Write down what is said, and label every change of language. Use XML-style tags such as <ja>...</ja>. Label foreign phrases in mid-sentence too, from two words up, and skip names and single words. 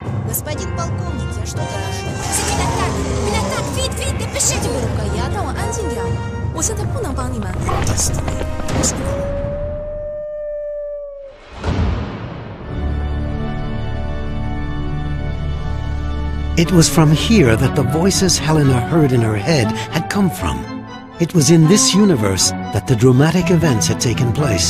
<ru>Господин полковник, я что-то нашел.</ru> <zh>Я 让我安静点。我现在不能帮你们。</zh> <en>It was from here that the voices Helena heard in her head had come from. It was in this universe that the dramatic events had taken place.</en>